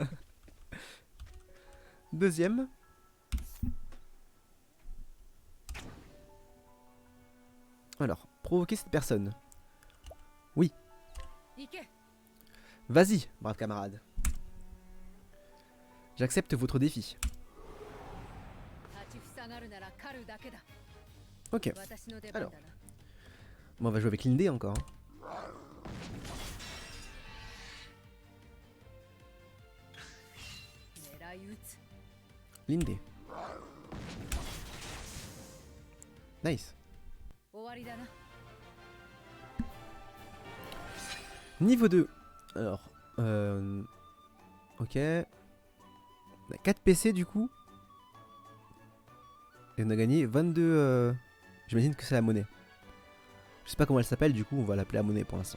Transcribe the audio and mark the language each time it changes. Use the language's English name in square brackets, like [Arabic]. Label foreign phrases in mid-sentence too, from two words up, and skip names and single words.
[French] Deuxième. Alors, provoquer cette personne. Oui, [Japanese] 行け。 [French] vas-y, brave camarade. J'accepte votre défi. [Japanese] 立ちふさがるなら狩るだけだ。 [French] Ok, [Japanese] 私の出番だな。 [French] bon, on va jouer avec Lindé encore. Hein. [Japanese] 狙い撃つ。 [French] Lindé. Nice. [Japanese] 終わりだな。 [French] Niveau 2. Alors, ok. On a 4 PC du coup. Et on a gagné 22... J'imagine que c'est la monnaie. Je sais pas comment elle s'appelle, du coup on va l'appeler la monnaie pour l'instant.